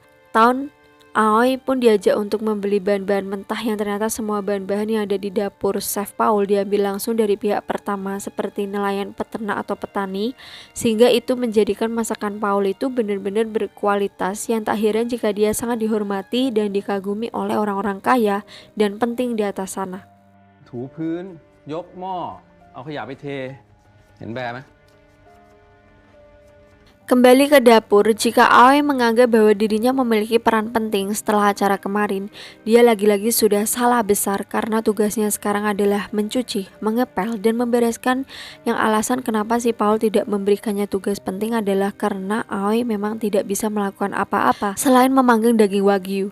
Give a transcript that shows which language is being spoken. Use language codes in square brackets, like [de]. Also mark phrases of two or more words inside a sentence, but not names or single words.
[id] Tahun Aoi pun diajak untuk membeli bahan-bahan mentah yang ternyata semua bahan-bahan yang ada di dapur Chef Paul diambil langsung dari pihak pertama seperti nelayan, peternak atau petani, sehingga itu menjadikan masakan Paul itu benar-benar berkualitas yang tak heran jika dia sangat dihormati dan dikagumi oleh orang-orang kaya dan penting di atas sana. [th] ถูพื้นยกหม้อเอาขยะไปเทเห็นแบร์ไหม [id] Kembali ke dapur, jika Aoi menganggap bahwa dirinya memiliki peran penting setelah acara kemarin, dia lagi-lagi sudah salah besar karena tugasnya sekarang adalah mencuci, mengepel, dan membereskan. Yang alasan kenapa si Paul tidak memberikannya tugas penting adalah karena Aoi memang tidak bisa melakukan apa-apa selain memanggang daging wagyu.